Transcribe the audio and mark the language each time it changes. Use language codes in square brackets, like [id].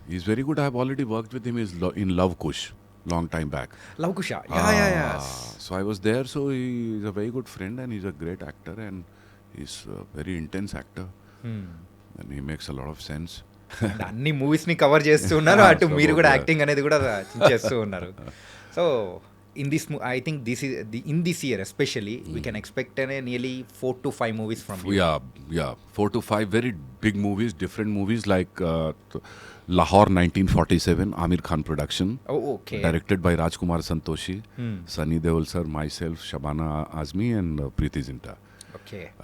[en] He's very good. I have already worked with him in Love Kush, long time back. [te] Love Kusha yeah [en] So I was there. So he's a very good friend and he's a great actor and he's a very intense actor and he makes a lot of sense. [te] అన్ని movies ని cover చేస్తూ ఉన్నారు అటు [en] So, [te] మీరు కూడా [en] yeah. Acting [te] అనేది కూడా చేస్తూ ఉన్నారు [en] So in this I think this is in this year especially we can expect nearly 4 to 5 movies from Yeah, 4 to 5 very big movies, different movies like Lahore 1947, Amir Khan production. Okay Directed by Rajkumar Santoshi, Sunny Deol sir, myself, Shabana Azmi and Preeti Zinta. Okay